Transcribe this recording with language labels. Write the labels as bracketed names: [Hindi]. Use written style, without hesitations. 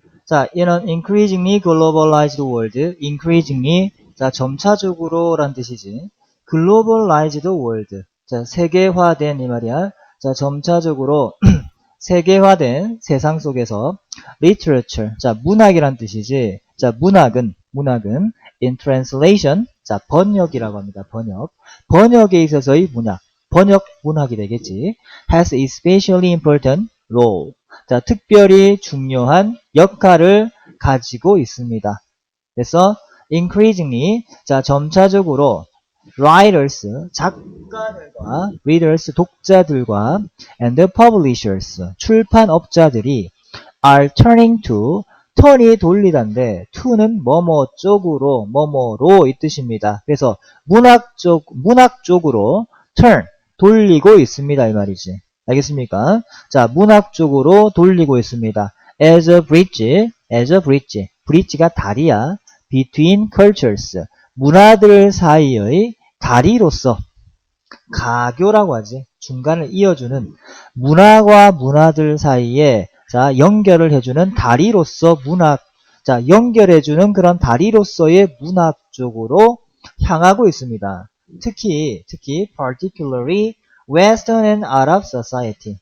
[English] 자, in an increasingly globalized world, increasingly, 자, [Korean] 점차적으로 란 뜻이지. [English] globalized world. [Korean] 자, 세계화된 이 말이야. 자, 점차적으로 세계화된 세상 속에서 literature. 자, 문학이란 뜻이지. 자, 문학은 [English] in translation. [Korean] 자, 번역이라고 합니다. 번역에 있어서의 문학이 되겠지. [English] has especially important role. [Korean] 자, 특별히 중요한 역할을 가지고 있습니다. 그래서 increasingly, 자, 점차적으로 writers, 작가들과 readers, 독자들과 and publishers, 출판업자들이 [English] are turning to, [Korean] 턴이 돌리다인데 to는 뭐뭐 쪽으로, 뭐뭐로 이 뜻입니다. 그래서 문학 쪽으로 turn, 돌리고 있습니다. 이 말이지. 알겠습니까? 자, 문학 쪽으로 돌리고 있습니다. [English] as a bridge, [Korean] bridge가 다리야. [English] between cultures, [Korean] 문화들 사이의 다리로서, 가교라고 하지. 중간을 이어주는 문화와 문화들 사이에 자, 연결을 해주는 다리로서 자, 연결해주는 그런 다리로서의 문학 쪽으로 향하고 있습니다. 특히 [English] particularly Western and Arab society.